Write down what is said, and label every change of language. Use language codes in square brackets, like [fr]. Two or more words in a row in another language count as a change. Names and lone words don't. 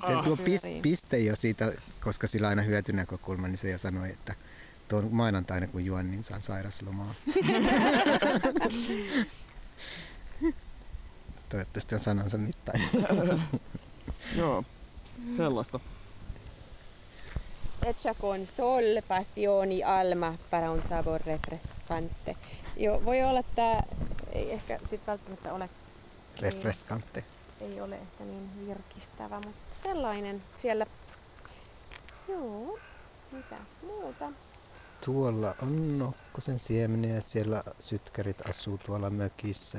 [fi] Se tuo piste jo siitä, koska sillä on aina hyötynäkökulma, niin se jo sanoi, että tuon maanantaina kun juon, niin saan sairaslomaa. Toivottavasti on sanansa mittainen. Joo, sellaista. [es] hecha con sol, passioni, alma para un sabor refrescante. [fi] Joo, voi olla, että ei ehkä sit välttämättä ole Refrescante. ei ole ehkä niin virkistävä, mutta sellainen siellä. Joo, mitäs muuta? Tuolla on nokkosen siemeniä ja siellä sytkärit asuu tuolla mökissä.